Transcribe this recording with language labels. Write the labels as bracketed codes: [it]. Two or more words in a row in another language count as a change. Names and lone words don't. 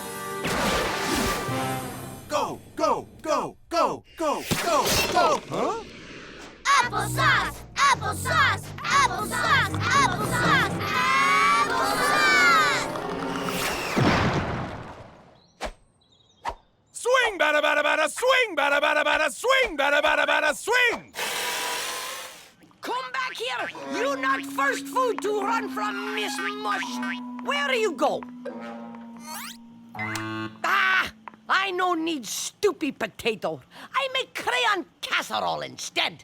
[en] Go, go, go, go, go, go, go. Huh? Applesauce! Applesauce! Applesauce! Applesauce! Applesauce! Swing, bada, bada, bada, swing, bada, bada, bada, swing, bada, bada, bada, swing. Come back here! You not first food to run from Miss Mush. Where do you go? Ah! I no need stupid potato. I make crayon casserole instead.